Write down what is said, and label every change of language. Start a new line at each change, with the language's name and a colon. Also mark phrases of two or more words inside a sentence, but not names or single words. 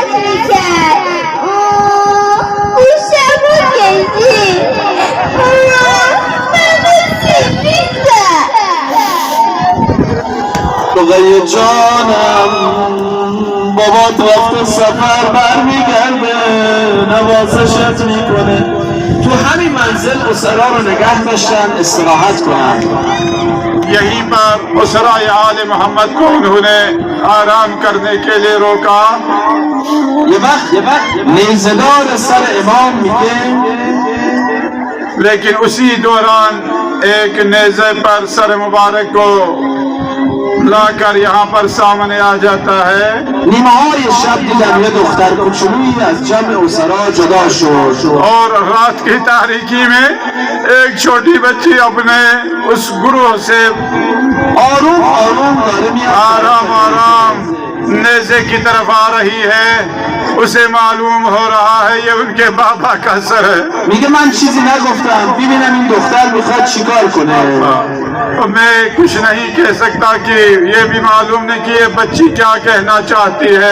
Persian: رقیه جانم بابات وقت سفر برمیگرده نوازشت میکنه تو همین منزل اسرا رو نگه داشتن استراحت کنن
Hindi: यहीं पर उसराए आले मोहम्मद को उन्होंने आराम करने के लिए रोका।
Persian: یه وقت نیزدار سر امام میگه
Hindi: लेकिन उसी दौरान एक नेज़े पर सर मुबारक को लाकर यहाँ पर सामने आ जाता है।
Persian: نیمه های شب دیدم یه دختر کوچولویی از جمع اسرا جدا شد
Hindi: और रात की तारीकी में एक छोटी बच्ची अपने उस गुरु से
Persian: آروم آروم داره میاد
Hindi: आराम आराम नेज़े की तरफ आ रही है। उसे मालूम हो रहा है ये उनके बाबा का सर है।
Persian: میگه من چیزی نگفتم ببینم این دختر میخواد چیکار کنه
Hindi: मैं कुछ नहीं कह सकता कि ये भी मालूम नहीं कि ये बच्ची क्या कहना चाहती है।